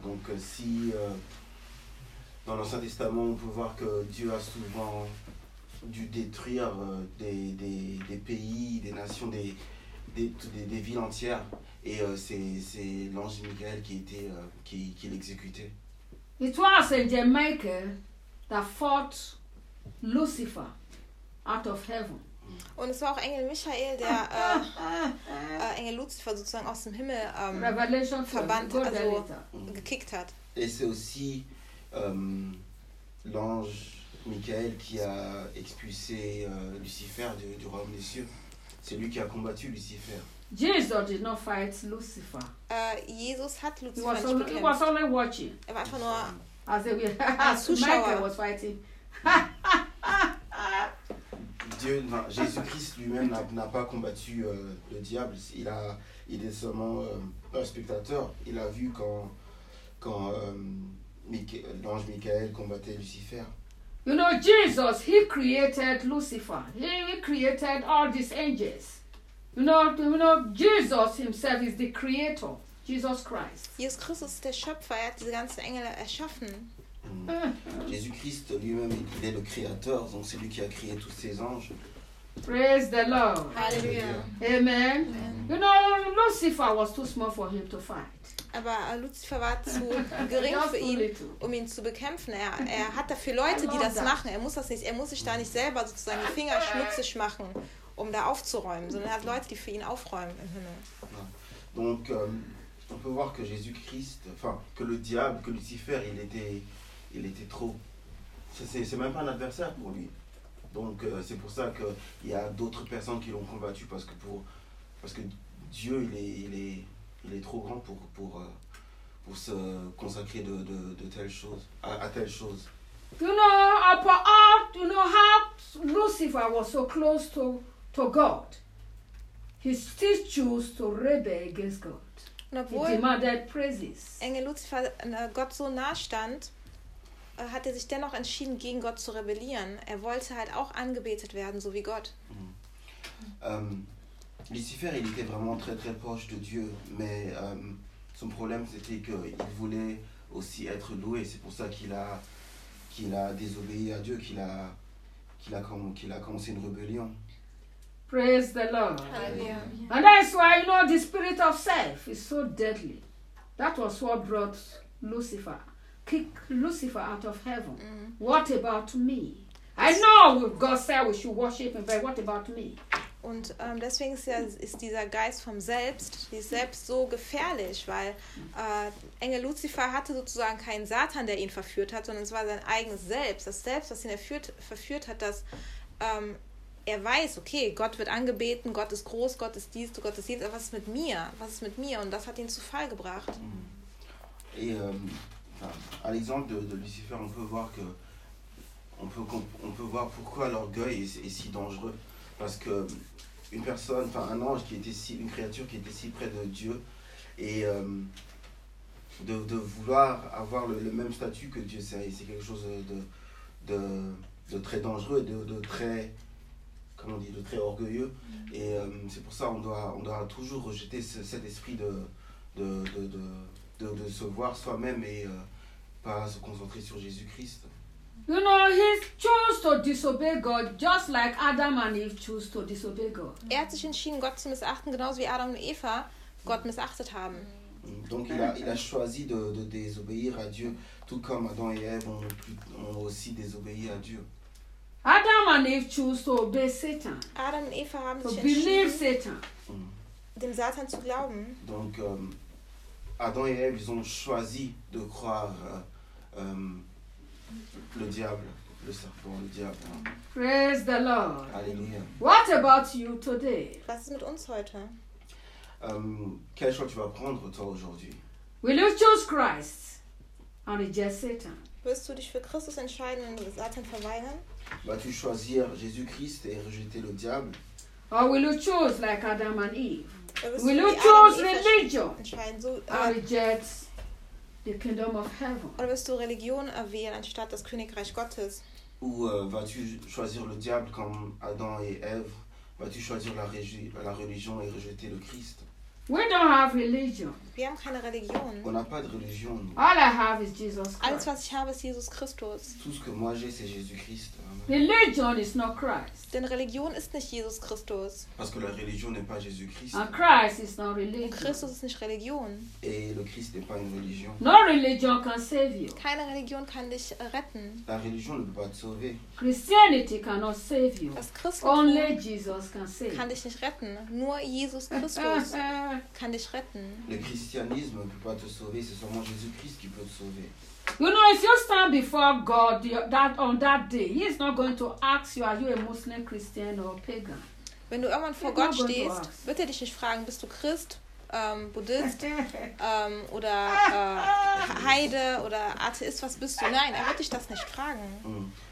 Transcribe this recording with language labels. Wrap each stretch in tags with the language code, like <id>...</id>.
<fr>Donc si dans l'Ancien Testament on peut voir que Dieu a souvent dû détruire des pays, des nations, des villes entières, et c'est l'ange Michael qui l'exécutait.</fr> <en>It was the maker that fought Lucifer out of heaven.</en> <de>Und es war auch Engel Michael, der Engel Lucifer sozusagen aus dem Himmel verbannt, also gekickt hat.</de> <fr>Et c'est aussi l'ange Michael qui a expulsé Lucifer du royaume des cieux. C'est lui qui a combattu Lucifer.</fr> <en>Jesus did not fight Lucifer.</en> <de>Jesus hat Lucifer nicht bekämpft.</de> <en>He was only watching.</en> <de>Er war einfach nur als Zuschauer.</de> <en>Michael was fighting.</en> <fr>Dieu, non, Jésus-Christ lui-même n'a pas combattu le diable. Il est seulement un spectateur. Il a vu quand l'ange Michael combattait Lucifer.</fr> <en>You know, Jesus, he created Lucifer. He created all these angels. You know, Jesus himself is the creator. Jesus Christ.</en> <de>Jesus Christus ist der Schöpfer. Er hat diese ganzen Engel erschaffen.</de> <fr>Jésus-Christ lui-même, il est le créateur, donc c'est lui qui a créé tous ces anges.</fr> <en>Praise the Lord. Hallelujah. Amen. Amen. You know, Lucifer was too small for him to fight.</en> <de>Aber Lucifer war zu gering für ihn, um ihn zu bekämpfen. Er hat dafür Leute, die das machen. Er muss das nicht. Er muss sich da nicht selber sozusagen die Finger schmutzig machen, um da aufzuräumen, sondern er hat Leute, die für ihn aufräumen im Himmel.</de> <fr>Donc, on peut voir que Jésus-Christ, enfin, que le diable, que Lucifer, il était trop. C'est même pas un adversaire pour lui. Donc c'est pour ça que il y a d'autres personnes qui l'ont combattu parce que Dieu il est trop grand pour se consacrer de telle chose à telle chose.</fr> <en>You know, upon earth, you know how Lucifer was so close to God. He still chose to rebel against God.</en> <de>Obwohl</de> <en>demanded praises.</en> <de>Engel Lucifer Gott so nah stand, hat er sich dennoch entschieden, gegen Gott zu rebellieren. Er wollte halt auch angebetet werden, so wie Gott.</de> <fr>Lucifer, il était vraiment très très proche de Dieu, mais son problème c'était qu'il voulait aussi être loué. C'est pour ça qu'il a désobéi à Dieu, qu'il a commencé une rébellion.</fr> <en>Praise the Lord. Hallelujah. And that's why you know the spirit of self is so deadly. That was what brought Lucifer. Kick Lucifer out of heaven. Mm. What about me? I know God said we should worship him, but what about me?</en> <de>Und deswegen ist dieser Geist vom Selbst, dieses Selbst so gefährlich, weil Engel Lucifer hatte sozusagen keinen Satan, der ihn verführt hat, sondern es war sein eigenes Selbst. Das Selbst, was ihn verführt hat, dass er weiß, okay, Gott wird angebeten, Gott ist groß, Gott ist dies, Gott ist jenes, aber was ist mit mir? Was ist mit mir? Und das hat ihn zu Fall gebracht.</de> <fr>À l'exemple de Lucifer, on peut voir pourquoi l'orgueil est si dangereux. Parce que une personne, enfin un ange qui était si, une créature qui était si près de Dieu, et de vouloir avoir le même statut que Dieu, c'est quelque chose de très dangereux et de très orgueilleux. Et c'est pour ça on doit toujours rejeter cet esprit de se voir soi-même et pas se concentrer sur Jésus-Christ.</fr> <en>You know, he chose to disobey God just like Adam and Eve chose to disobey God.</en> <de>Er hat sich entschieden, Gott zu missachten, genauso wie Adam und Eva Gott missachtet haben.</de> <fr>Donc il a choisi de désobéir à Dieu, tout comme Adam et Eve ont aussi désobéi à Dieu.</fr> <en>Adam and Eve chose to obey Satan.</en> <de>Adam und Eva haben</de> <en>to</en> <de>sich</de> <en>believe</en> <de>entschieden,</de> <en>Satan.</en> <de>Dem Satan zu glauben.</de> <fr>Donc Adam et Ève, ils ont choisi de croire le diable, le serpent, le diable.</fr> <en>Praise the Lord.</en> <fr>Alléluia.</fr> <en>What about you today?</en> <de>Was ist mit uns heute?</de> <fr>Quel choix tu vas prendre toi aujourd'hui?</fr> <en>Will you choose Christ or reject Satan?</en> <de>Wirst du dich für Christus entscheiden und Satan verweigern?</de> <fr>Vas-tu choisir Jésus-Christ et rejeter le diable?</fr> <en>Or will you choose like Adam and Eve? Will you choose religion or reject the kingdom of heaven?</en> <de>Oder wirst du Religion erwählen anstatt das Königreich Gottes?</de> <fr>Ou vas-tu choisir le diable comme Adam et Ève vas-tu choisir la religion et rejeter le Christ?</fr> <en>We don't have religion.</en> <de>Wir haben keine Religion.</de> <fr>On n'a pas de religion.</fr> <en>All I have is Jesus Christ.</en> <de>Alles, was ich habe, ist Jesus Christus.</de> <fr>Tout ce que moi j'ai, c'est Jésus Christ.</fr> <en>Religion is not Christ.</en> <de>Denn Religion ist nicht Jesus Christus.</de> <fr>Parce que la religion n'est pas Jésus Christ.</fr> <en>And Christ is not religion.</en> <de>Und Christus ist nicht Religion.</de> <fr>Et le Christ n'est pas une religion.</fr> <en>No religion can save you.</en> <de>Keine Religion kann dich retten.</de> <fr>La religion ne peut pas te sauver.</fr> <en>Christianity cannot save you.</en> <de>Das Christentum</de> <en>only Jesus can save.</en> <de>Kann dich nicht retten. Nur Jesus Christus kann dich retten.</de> <fr>Le christianisme ne peut pas te sauver. C'est seulement Jésus Christ qui peut te sauver.</fr> <en>You know, if you stand before God that on that day, He is not going to ask you, are you a Muslim, Christian or pagan.</en> <de>Wenn du irgendwann vor Gott stehst, wird dich nicht fragen, bist du Christ, Buddhist oder Heide oder Atheist, was bist du? Nein, wird dich das nicht fragen.</de>